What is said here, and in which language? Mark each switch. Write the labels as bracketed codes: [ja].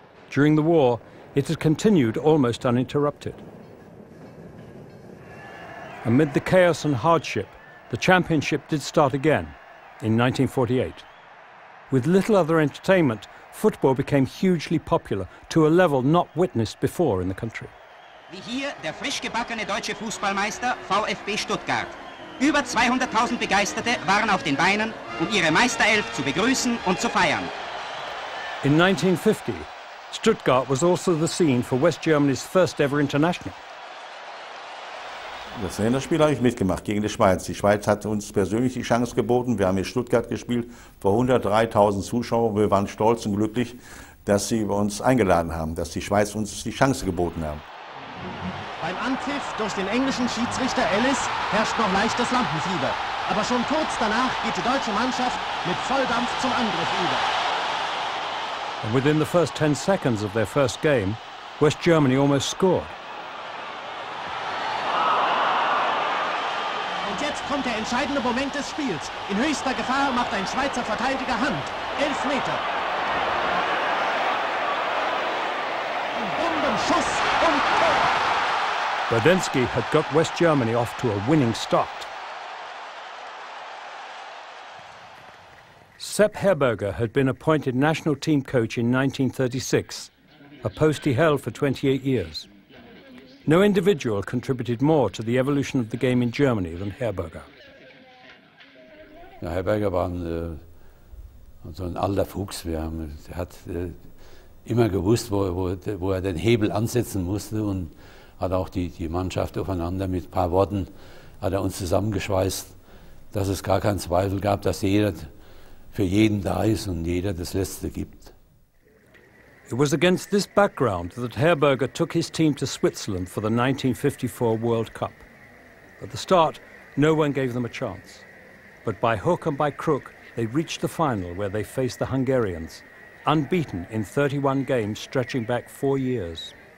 [en] During the war, it had continued almost uninterrupted. Amid the chaos and hardship, the championship did start again in 1948. With little other entertainment, football became hugely popular to a level not witnessed before in the country. [de] Wie hier der frisch gebackene deutsche Fußballmeister VfB Stuttgart. Über 200.000 Begeisterte waren auf den Beinen, um ihre Meisterelf zu begrüßen und zu feiern. [en] In 1950, Stuttgart was also the scene for West Germany's first ever international. [de] Das Länderspiel habe ich mitgemacht gegen die Schweiz. Die Schweiz hat uns persönlich die Chance geboten. Wir haben in Stuttgart gespielt vor 103.000 Zuschauern. Wir waren stolz und glücklich, dass sie uns eingeladen haben, dass die Schweiz uns die Chance geboten haben. Beim Anpfiff durch den englischen Schiedsrichter Ellis herrscht noch leichtes Lampenfieber. Aber schon kurz danach geht die deutsche Mannschaft mit Volldampf zum Angriff über. [en] And within the first 10 seconds of their first game, West Germany almost scored. [de] Und jetzt kommt der entscheidende Moment des Spiels. In höchster Gefahr macht ein Schweizer Verteidiger Hand. 11 Meter. Ein Bombenschuss und Tor. [en] Berdensky had got West Germany off to a winning start. Sepp Herberger had been appointed national team coach in 1936, a post he held for 28 years. No individual contributed more to the evolution of the game in Germany than Herberger. [de] Ja, Herberger war so ein alter Fuchs. Er hat immer gewusst, wo er den Hebel ansetzen musste, und hat auch die Mannschaft aufeinander mit ein paar Worten hat er uns zusammengeschweißt, dass es gar keinen Zweifel gab, dass jeder für jeden da ist und jeder das Letzte gibt. [en] It was against this background that Herberger took his team to Switzerland for the 1954 World Cup. At the start, no one gave them a chance. But by hook and by crook, they reached the final where they faced the Hungarians, unbeaten in 31 games stretching back 4 years.